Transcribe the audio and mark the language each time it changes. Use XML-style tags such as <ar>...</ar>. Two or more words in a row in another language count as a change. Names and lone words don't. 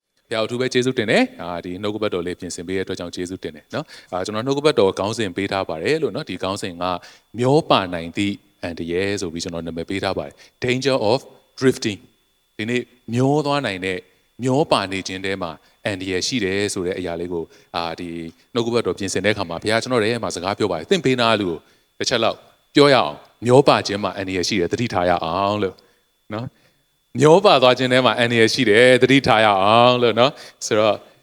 <my>ဖျားအထူးပဲကျေးဇူးတင်တယ်ဒီနှုတ်ကပတ်တော်လေးပြင်ဆင်ပေးတဲ့အတွက်ကြောင့်ကျေးဇူးတင်တယ်နော်ကျွန်တော်နှုတ်ကပတ်တော်ခေါင်းစဉ်ပေးထားပါတယ်လို့နော်ဒီခေါင်းစဉ်က မျောပါနိုင်သည့်အန္တရာယ်ဆိုပြီးကျွန်တော်နာမည်ပေးထားပါတယ်</my> <en>danger of drifting</en> <my>ဒီနေ့မျောသွားနိုင်တဲ့မျောပါနေခြင်းတဲမှာအန္တရာယ်ရှိတယ်ဆိုတဲ့အရာလေးကိုဒီနှုတ်ကပတ်တော်ပြင်ဆင်တဲ့အခါမှာဘုရားကျွန်တော်ရဲ့မှာစကားပြောပါတယ်သင်ပေးနာလူကိုတစ်ချက်လောက်ပြောရအောင်မျောပါခြင်းမှာအန္တရာယ်ရှိတယ်သတိထားရအောင်လို့နော်မျောပါသွားခြင်းထဲမှာအန္တရာယ်ရှိတယ်သတိထားရအောင်လို့နော်ဆိုတော့</my>